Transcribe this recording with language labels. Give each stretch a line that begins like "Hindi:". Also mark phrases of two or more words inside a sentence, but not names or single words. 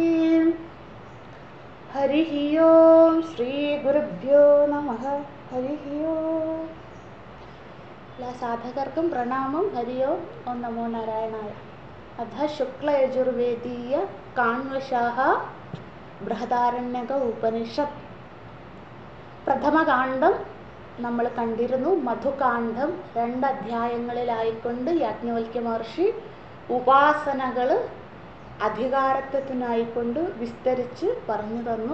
Sanskrit: हरिः ओम श्री गुरुभ्यो नमः। हरिः ओम।
Malayalam: സാധകർക്ക് പ്രണാമം।
Sanskrit: हरि ओम नमो नारायणाय। अथ शुक्लयजुर्वेदीय काण्वशाः
Malayalam: ബൃഹദാരണ്യക ഉപനിഷത്ത് പ്രഥമകാണ്ഡം നമ്മൾ കണ്ടിരുന്നു. മധുകാണ്ഡം 2 അധ്യായങ്ങളിലായിക്കൊണ്ട് യാജ്ഞവൽക്യ മഹർഷി ഉപാസനകൾ അധികാരത്വത്തിനായിക്കൊണ്ട് വിസ്തരിച്ച് പറഞ്ഞു തന്നു.